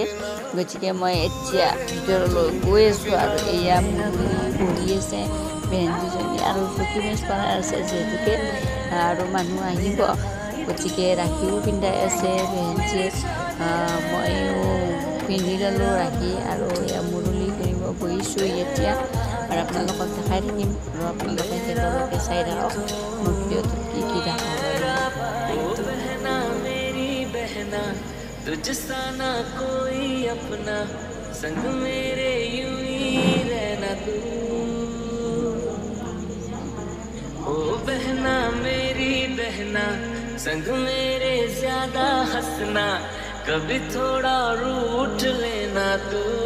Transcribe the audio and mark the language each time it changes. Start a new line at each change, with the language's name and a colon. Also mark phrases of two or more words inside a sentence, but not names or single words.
Assamese: গতিকে মই এতিয়া ভিতৰলৈ গৈ আছোঁ আৰু এয়া বহি আছে বেহেঞ্চিজনী আৰু চকী মেজ বনাই আছে যিহেতুকে, আৰু মানুহ আহিব। গতিকে ৰাখিও পিন্ধাই আছে বেহেঞ্চিয়ে। ময়ো পিন্ধি ল'লোঁ ৰাখি আৰু এয়া মুৰলি কৰিব বহিছোঁ এতিয়া আৰু আপোনালোকক দেখাই থাকিম আৰু আপোনালোকে শেষলৈকে চাই থাকক মোৰ ভিডিঅ'টোত কি কি দেখা
Hindi: तुझसा ना कोई अपना संग मेरे यूं ही रहना तू। ओ बहना मेरी बहना संग मेरे ज्यादा हंसना, कभी थोड़ा रूठ लेना तू।